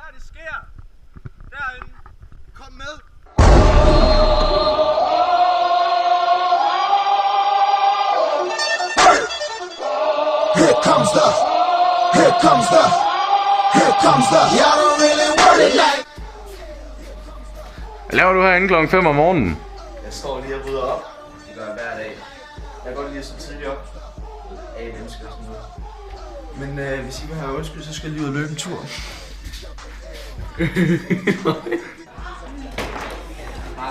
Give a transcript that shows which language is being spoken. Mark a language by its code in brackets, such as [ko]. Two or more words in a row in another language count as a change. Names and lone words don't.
[da] sker? Derinde. Kom med. [en] Here comes the, here comes the, here comes the, y'all don't really want it like. [da] Hvad laver du herinde klokken 5 om morgenen? Jeg står lige og rydder op. Det gør jeg hver dag. Jeg kan godt lide at stå tidligt op. Af mennesker og sådan noget. Men hvis I vil have undskyld, så skal jeg lige ud og løbe en tur. Hej.